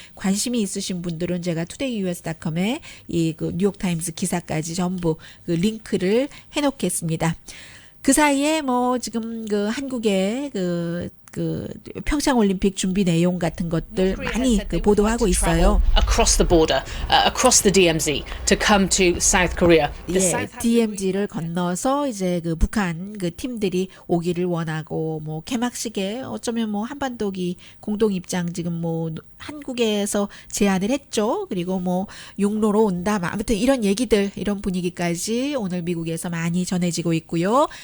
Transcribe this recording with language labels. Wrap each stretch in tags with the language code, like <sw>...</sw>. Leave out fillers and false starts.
<ko>관심이 있으신 분들은 제가 todayus.com에 이 그 뉴욕타임스 기사까지 전부 그 링크를 해놓겠습니다. 그 사이에 뭐 지금 그 한국의 그 평창 올림픽 준비 내용 같은 것들 많이 그 보도하고 있어요.</ko> <en>Across the border, across the DMZ, to come to South Korea.</en> <ko>예, DMZ를 건너서 이제 그 북한 그 팀들이 오기를 원하고 뭐 개막식에 어쩌면 뭐 한반도기 공동 입장 지금 뭐 한국에서 제안을 했죠. 그리고 뭐 육로로 온다. 아무튼 이런 얘기들, 이런 분위기까지 오늘 미국에서 많이 전해지고 있고요.</ko>